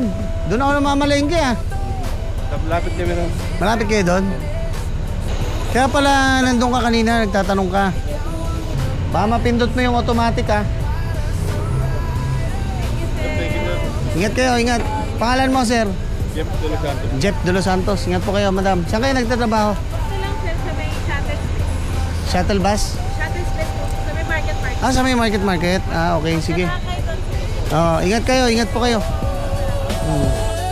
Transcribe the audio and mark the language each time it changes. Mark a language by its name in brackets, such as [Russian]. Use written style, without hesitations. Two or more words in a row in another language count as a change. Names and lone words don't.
[Filipino] Doon ako namamalengke ah. Lapit niya meron. Malapit kayo doon? Kaya pala nandun ka kanina, nagtatanong ka. Baka mapindot mo yung automatic ah. Ingat kayo, ingat. Pangalan mo sir? Jeff de los Santos. Jeff de los Santos. Ingat po kayo madam. Saan kayo nagtatrabaho? Ito lang sir sa may [English] shuttle space. Shuttle bus? Shuttle space [Filipino] po. Sa may market. Ah, sa may market. Ah, okay, sige. Saka kayo doon sir. Oh, ingat kayo, ingat po kayo.